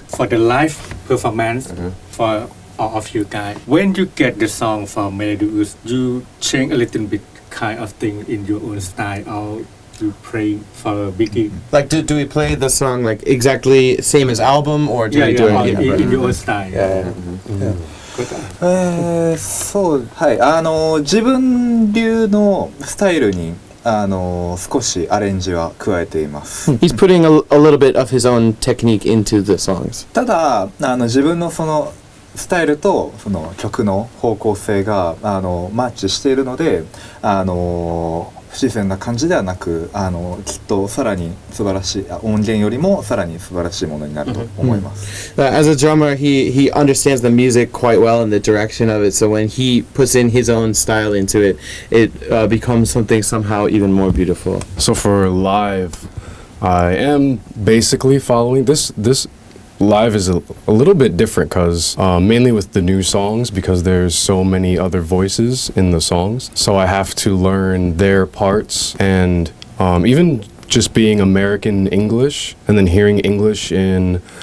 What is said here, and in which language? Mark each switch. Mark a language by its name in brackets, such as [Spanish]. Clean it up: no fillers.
[English] For the live performance, for all of you guys, when you get the song from Melodius, you change a little bit kind of thing in your own style, or you play for Biggie? Like, do we play the song like exactly same as album, or do we do it in your own style? Kota. [Japanese] そうはい自分流のスタイルに少しアレンジは加えています。 [English] He's putting a little bit of his own technique into the songs. [Japanese] ただ自分のそのスタイルとその曲の方向性がマッチしているので不自然な感じではなくきっとさらに素晴らしい音源よりもさらに素晴らしいものになると思います。 [English] As a drummer, he understands the music quite well and the direction of it. So when he puts in his own style into it, it becomes something somehow even more beautiful. So for live, I am basically following this live is a little bit different because mainly with the new songs, because there's so many other voices in the songs, so I have to learn their parts, and even just being American English and then hearing English in